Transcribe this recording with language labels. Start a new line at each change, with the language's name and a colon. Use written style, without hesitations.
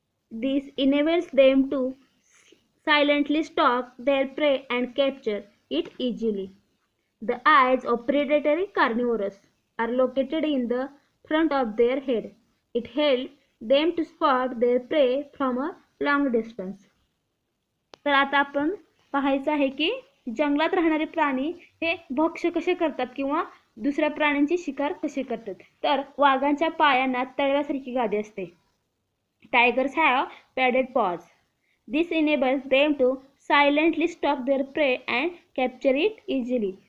English: This enables them to silently stalk their prey and capture it easily. The eyes of predatory carnivores are located in the front of their head. It helps them to spot their prey from a long distance.
Marathi: तर आता आपण पाहायचं आहे की जंगलात राहणारे प्राणी हे भक्ष्य कसे करतात किंवा दुसऱ्या प्राण्यांची शिकार कसे करतात. तर वाघांच्या पायांना तळव्यासारखी गादी असते.
English: Tigers have padded paws. This enables them to silently stalk their prey and capture it easily.